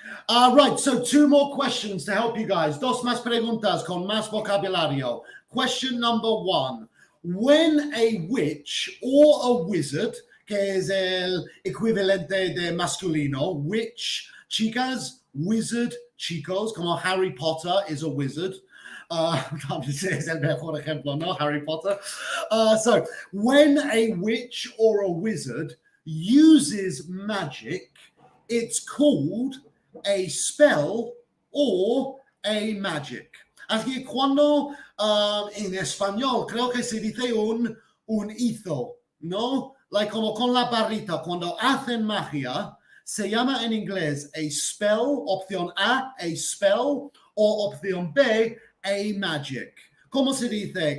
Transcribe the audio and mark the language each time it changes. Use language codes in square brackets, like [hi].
[en] Right, so 2 more questions to help you guys. [es] 2 más preguntas con más vocabulario. [en] Question number 1. When a witch or a wizard, [es] que es el equivalente de masculino, [en] witch, chicas, wizard, chicos, como Harry Potter is a wizard. [es] Es el mejor ejemplo, ¿no? Harry Potter. [en] So, when a witch or a wizard uses magic, it's called a spell or a magic. [es] Así que cuando en español creo que se dice un hizo, ¿no? Like como con la barrita, cuando hacen magia, se llama en inglés a spell, opción A, a spell, o opción B, a magic. ¿Cómo se dice?